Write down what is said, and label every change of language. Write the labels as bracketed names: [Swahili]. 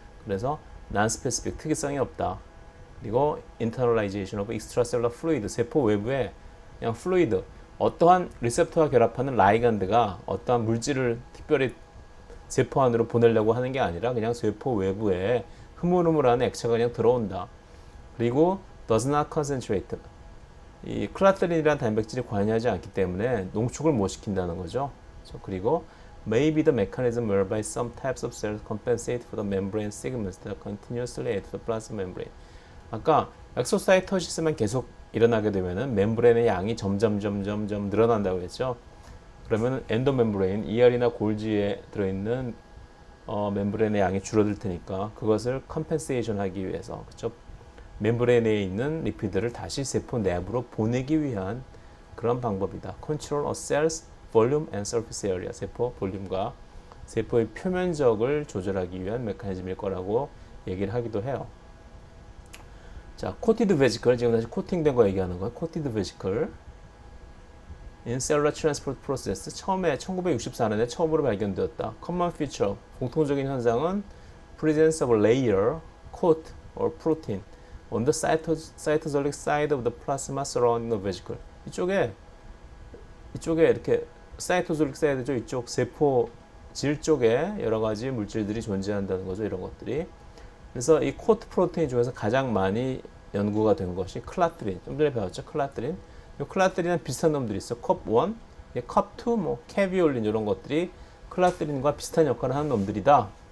[Korean] 그래서 non-specific, 특이성이 없다. 그리고 [English] internalization of extracellular fluid, [Korean] 세포 외부에 그냥 fluid, 어떠한 리셉터와 결합하는 라이간드가 어떠한 물질을 특별히 세포 안으로 보내려고 하는 게 아니라 그냥 세포 외부에 흐물흐물한 액체가 그냥 들어온다. 그리고 [English] does not concentrate. [Korean] 이 클라트린이라는 단백질이 관여하지 않기 때문에 농축을 못 시킨다는 거죠. 그리고 [English] may be the mechanism whereby some types of cells compensate for the membrane segments that continuously add to the plasma membrane. [Korean] 아까 엑소사이토시스만 계속 일어나게 되면은 멤브레인의 양이 점점 늘어난다고 했죠. 그러면 엔도멤브레인, ER이나 골지에 들어있는 멤브레인의 양이 줄어들 테니까 그것을 컴펜세이션 하기 위해서, 그렇죠? 멤브레인에 있는 리피드를 다시 세포 내부로 보내기 위한 그런 방법이다. [English] Control of cells, volume and surface area. [Korean] 세포 볼륨과 세포의 표면적을 조절하기 위한 메커니즘일 거라고 얘기를 하기도 해요. 자, [English] coated vesicle, [Korean] 지금 다시 코팅된 거 얘기하는 거예요. [English] coated vesicle in cellular transport process. [Korean] 처음에 1964년에 처음으로 발견되었다. [English] common feature, [Korean] 공통적인 현상은 [English] presence of a layer, coat or protein on the cytosolic side of the plasma surrounding the vesicle. [Korean] 이쪽에 이렇게 사이토솔릭 사이드죠. 이쪽 세포 질 쪽에 여러 가지 물질들이 존재한다는 거죠. 이런 것들이. 그래서 이 코트 프로테인 중에서 가장 많이 연구가 된 것이 클라트린. 좀 전에 배웠죠. 클라트린. 이 클라트린은 비슷한 놈들이 있어. 컵1, 컵2, 뭐 캐비올린 이런 것들이 클라트린과 비슷한 역할을 하는 놈들이다.